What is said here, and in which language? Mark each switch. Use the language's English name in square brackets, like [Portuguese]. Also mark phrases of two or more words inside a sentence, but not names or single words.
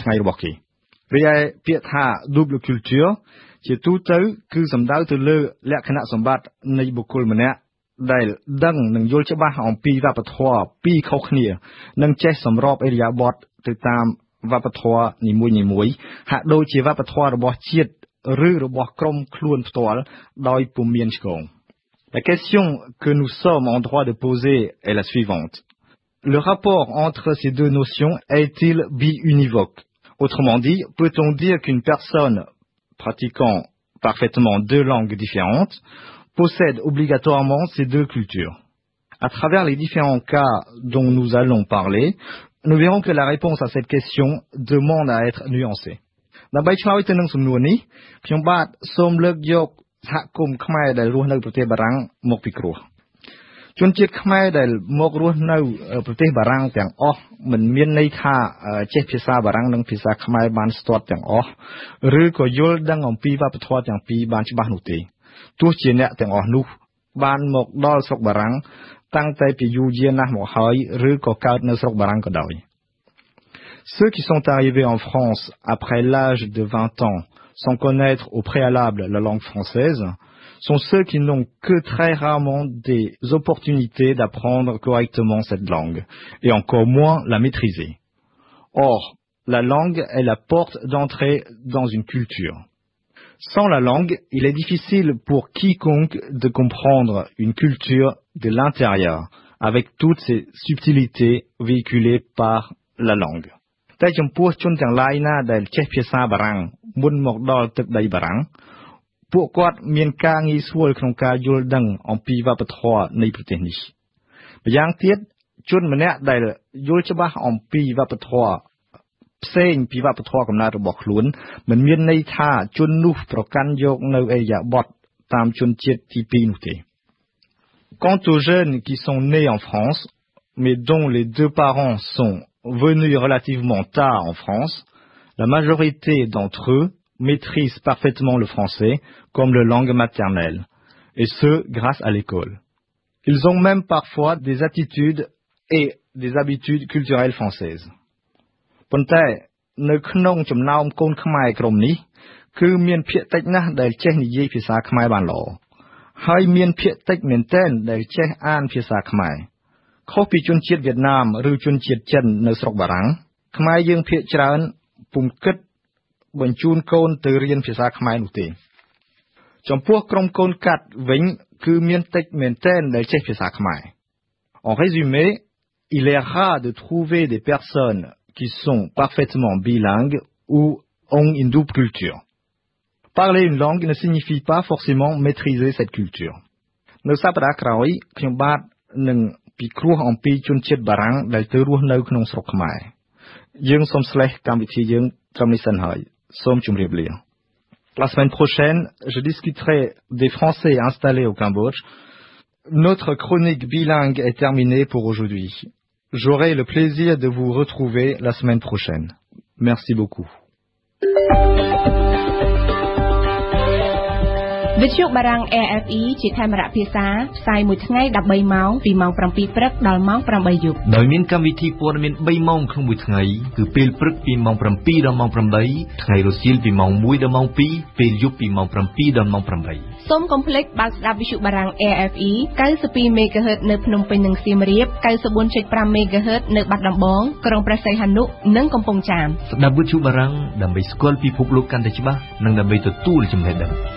[Khmer] ថ្ងៃរបស់គេរីឯពាក្យថា [French] double culture [Khmer] ជាទូទៅគឺសំដៅទៅលើលក្ខណៈសម្បត្តិនៃបុគ្គលម្នាក់ដែលដឹងនិងយល់ច្បាស់អំពីវប្បធម៌ពីរខុសគ្នានិងចេះសម្របឥរិយាបថទៅតាមវប្បធម៌នីមួយៗហាក់ដូចជាវប្បធម៌របស់ជាតិឬរបស់ក្រុមខ្លួនផ្ទាល់ដោយពុំមានឆ្កង [French] La question que nous sommes en droit de poser est la suivante. Le rapport entre ces deux notions est-il biunivoque? Autrement dit, peut-on dire qu'une personne pratiquant parfaitement deux langues différentes possède obligatoirement ces deux cultures? À travers les différents cas dont nous allons parler, nous verrons que la réponse à cette question demande à être nuancée. [Khmer] ដើម្បីឆ្លើយទៅនឹងសំណួរនេះខ្ញុំបាទសូមលើកយកសហគមន៍ខ្មែរដែលរស់នៅប្រទេសបារាំងមកពិគ្រោះជនជាតិខ្មែរដែលមករស់នៅប្រទេសបារាំងទាំងអស់មិនមានន័យថាចេះភាសាបារាំងនិងភាសាខ្មែរបានស្ទាត់ទាំងអស់ឬក៏យល់ដឹងអំពីវប្បធម៌ទាំងពីរបានច្បាស់នោះទេទោះជាអ្នកទាំងអស់នោះបានមកដល់ស្រុកបារាំងតាំងតែពីយូរយារណាស់មកហើយឬក៏កើតនៅស្រុកបារាំងក៏ដោយ [French] Ceux qui sont arrivés en France après l'âge de 20 ans sans connaître au préalable la langue française sont ceux qui n'ont que très rarement des opportunités d'apprendre correctement cette langue et encore moins la maîtriser. Or, la langue est la porte d'entrée dans une culture. Sans la langue, il est difficile pour quiconque de comprendre une culture de l'intérieur avec toutes ses subtilités véhiculées par la langue. [Khmer] តែចំពោះជនទាំងឡាយណាដែលចេះភាសាបារាំងមុនមកដល់ទឹកដីបារាំងពួកគាត់មានការងាយស្រួលក្នុងការយល់ដឹងអំពីវប្បធម៌នៃប្រទេសនេះម្យ៉ាងទៀត ជនម្នាក់ដែលយល់ច្បាស់អំពីវប្បធម៌ផ្សេងពីវប្បធម៌កំណើតរបស់ខ្លួនមិនមានន័យថាជននោះប្រកាន់យកនៅអេយ៉ាបតតាមជនជាតិទី2នោះទេ [French] Quant aux jeunes qui sont nés en France mais dont les deux parents sont venus relativement tard en France, la majorité d'entre eux maîtrisent parfaitement le français comme leur langue maternelle, et ce, grâce à l'école. Ils ont même parfois des attitudes et des habitudes culturelles françaises. [Khmer] ប៉ុន្តែនៅក្នុងចំណោមកូនខ្មែរក្រុមនេះគឺមានភាគតិចណាស់ដែលចេះនិយាយភាសាខ្មែរបានល្អហើយមាន ភាគតិចមែនទែនដែលចេះអានភាសាខ្មែរខុសពីជនជាតិវៀតណាមឬជនជាតិចិននៅស្រុកបារាំងខ្មែរយើងភាគច្រើនពុំគិតបញ្ជូនកូនទៅរៀនភាសាខ្មែរនោះទេចំពោះក្រុមកូនកាត់វិញគឺមានតិចមែនទែនដែលចេះភាសាខ្មែរ [French] En résumé, il est rare de trouver des personnes qui sont parfaitement bilingues ou ont une double culture. Parler une langue ne signifie pas forcément maîtriser cette culture. [Khmer] នៅសប្តាហ៍ក្រោយខ្ញុំបាទនឹងពិគ្រោះអំពីជនជាតិបារាំងដែលទៅរស់នៅក្នុងស្រុកខ្មែរយើងសូមស្លេះកម្មវិធីយើងត្រឹមនេះសិនហើយសូមជម្រាបលា [French] La semaine prochaine, je discuterai des Français installés au Cambodge. Notre chronique bilingue est terminée pour aujourd'hui. J'aurai le plaisir de vous retrouver la semaine prochaine. Merci beaucoup. [Khmer] វិទ្យុបារាំង AFE ជាខេមរៈភាសាផ្សាយមួយថ្ងៃ13ម៉ោងពីម៉ោង7ព្រឹកដល់ម៉ោង8យប់ដោយមានកម្មវិ ធីព័ត៌មាន3ម៉ោងក្នុងមួយថ្ងៃគឺពេលព្រឹកពីម៉ោង7ដល់ម៉ោង8ថ្ងៃរសៀលពីម៉ោង1ដល់ម៉ោង2ពេលយប់ពីម៉ោង7ដល់ម៉ោង8សូមកុំភ្លេចបើកស្ដាប់វិទ្យុបារាំង AFE 92 MHz នៅភ្នំពេញនិងសៀមរាប 94.5 MHz នៅបាត់ដំបងក្រុងព្រះសីហនុនិងកំពង់ចាមស្ដាប់វិទ្យុបារាំងដើម្បីស្គាល់ពិភពលោកកាន់តែច្បាស់និងដើម្បីទទួលចំណេះដឹង